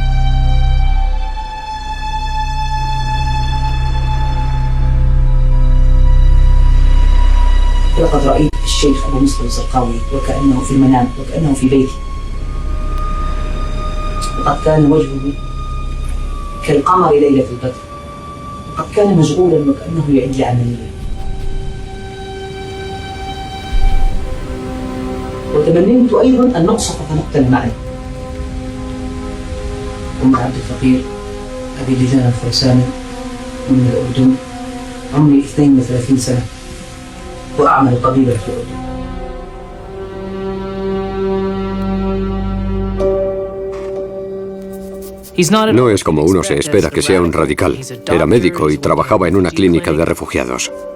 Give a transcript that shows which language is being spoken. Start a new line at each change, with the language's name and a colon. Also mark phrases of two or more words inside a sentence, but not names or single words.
Arabic: لقد رأيت الشيخ أبو مصطفى الزرقاوي وكأنه في المنام وكأنه في بيتي وقد كان وجهه كالقمر ليلة البدر وقد كان مشغولا وكأنه يعد لعملية وتمنيت أيضا أن نقصف فنقتل معي أم عبد الفقير أبي لجان الفرساني من الأردن عمري 32 سنة وأعمل طبيبا في الأردن.
Spanish: No es como uno se espera que sea un radical. Era médico y trabajaba en una clínica de refugiados.